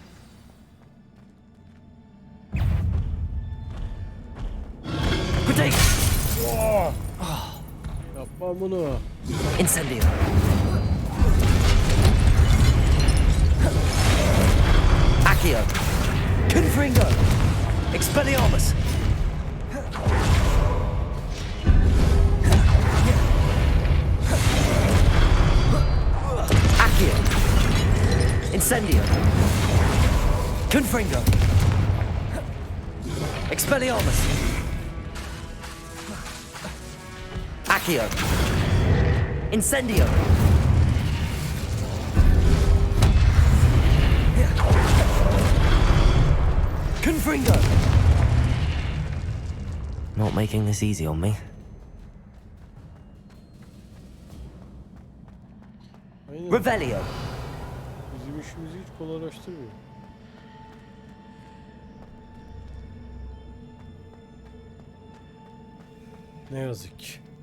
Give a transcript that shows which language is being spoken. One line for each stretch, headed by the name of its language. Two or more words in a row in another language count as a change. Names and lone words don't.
Turkish: Protect! Yapma bunu. Incendio. Accio. Confringo. Expelliarmus. Accio. Incendio. Confringo. Expelliarmus. Accio. Incendio. Confringo.
English: Not making this easy on me.
Turkish: Aynen. Revelio. Bizim işimizi hiç kolaylaştırmıyor. Ne yazık ki.